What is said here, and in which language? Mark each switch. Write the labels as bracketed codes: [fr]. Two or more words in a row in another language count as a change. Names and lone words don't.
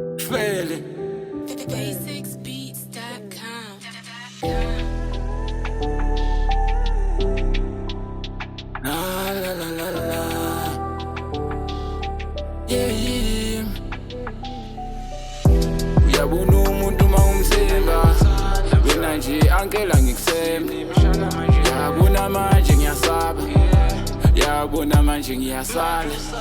[en] Fele Basicsbeats.com. la la la la la. Yeah. [zu] Uyabona umuntu mawumthemba wena nje ankela ngikuthemba. Yabona manje ngiyasaba, yabona manje ngiyasala.